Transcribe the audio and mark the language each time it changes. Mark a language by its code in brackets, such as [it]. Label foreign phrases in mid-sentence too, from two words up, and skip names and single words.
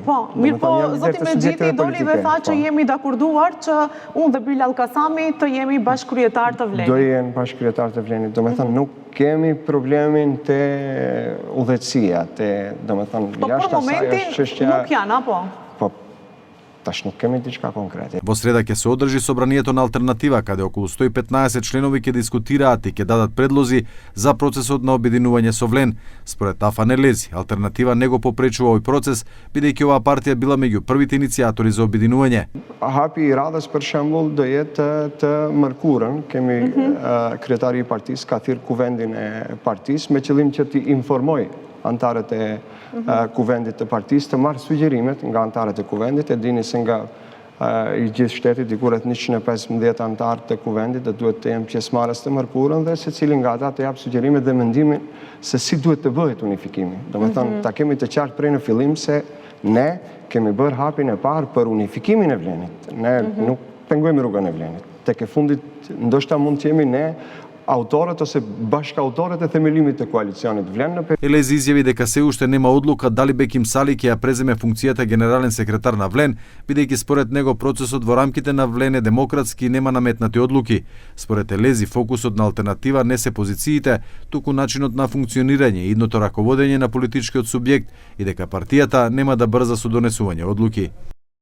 [sq] Po, mirë po, Zoti Medjiti doli dhe tha që jemi dakurduar që unë dhe Bilal Kasami të jemi bashkëkryetar të Vlenit. Do jenë bashkëkryetar të Vlenit, do me thënë, nuk kemi problemin të udhëtësia, do me thënë, jashtë asaj është çështja. Nuk janë, apo? Po, tash nuk kemi diçka konkrete. [mk] Во среда ќе се одржи собранието на алтернатива, каде околу 115 членови ќе дискутираат и ќе дадат предлози за процесот на обединување со Влен. Според Афан Елези, алтернатива не го попречува овој процес, бидејќи оваа партија била меѓу првите иницијатори за обединување. [sq] Hapi I radhës për shembull do jetë të mërkurën, kemi kryetari I partisë ka thirrë kuvendin e partisë me qëllim që t'i informoj antarët e kuvendit të partisë të marrë sugjerimet nga antarët e kuvendit. E dini se nga I gjithë shtetit dikur rreth 115 antarë të kuvendit dhe duhet të jenë pjesëmarrës të mërkurën dhe secili nga ata të jap sugjerimet dhe mendimin se si duhet të bëhet unifikimi. Domethënë ta kemi të qartë prej në fillim se ne kemi bërë hapin e parë për unifikimin e Vlenit. Ne nuk pengojmë rrugën e Vlenit. Tek e fundit ndoshta mund të jemi ne autorët ose bashkautorët e themelimit të koalicionit Vlen. [mk] Елези изјави дека се уште нема одлука дали Беким Сали ќе ја преземе функцијата генерален секретар на Влен, бидејќи според него процесот во рамките на Влен е демократски и нема наметнати одлуки. Според Елези фокусот на алтернатива не се позициите, туку начинот на функционирање и идното раководење на политичкиот субјект и дека партијата нема да брза со донесување одлуки.